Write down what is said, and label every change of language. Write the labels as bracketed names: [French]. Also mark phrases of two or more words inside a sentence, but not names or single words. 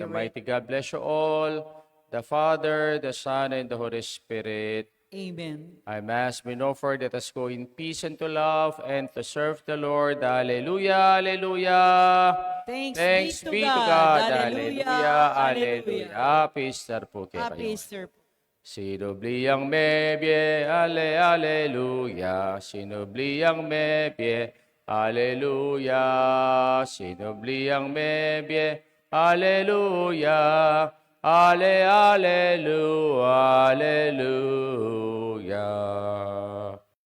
[English] The mighty God bless you all, the Father, the Son, and the Holy Spirit. Amen. Our Mass been offered. Let us go in peace and to love and to serve the Lord. Alleluia, alleluia. Thanks be to God. Alleluia, alleluia. Peace [Filipino] po kayo. [English] Happy Easter. [Pampanga] Sinubliang mebye, alleluia. Sinubliang mebye, alleluia. Sinubliang mebye, alleluia. [English] Alleluia, alleluia.